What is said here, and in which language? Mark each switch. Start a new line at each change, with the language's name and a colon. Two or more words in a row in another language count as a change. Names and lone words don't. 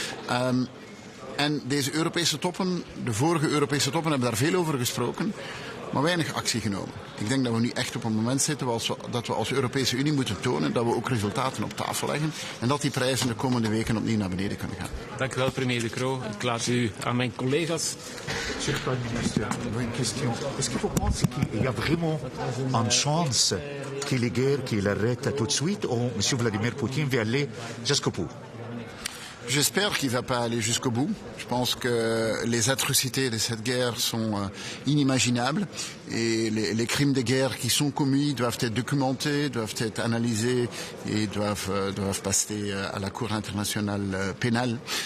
Dutch: En deze Europese toppen, de vorige Europese toppen hebben daar veel over gesproken. maar weinig actie genomen. Ik denk dat we nu echt op een moment zitten dat we als Europese Unie moeten tonen dat we ook resultaten op tafel leggen en dat die prijzen de komende weken opnieuw naar beneden kunnen gaan. Dank u wel, premier De Croo. Ik laat u aan mijn collega's.
French: Cher
English: Prime Minister,
French: une question. Est-ce que vous pensez qu'il y a vraiment une chance que les guerres, qu'il arrête tout de suite, ou M. Vladimir Poutine va aller jusqu'au bout? J'espère qu'il ne va pas aller jusqu'au bout. Je pense que les atrocités de cette guerre sont inimaginables et les crimes de guerre qui sont commis doivent être documentés, doivent être analysés et doivent passer à la Cour internationale pénale.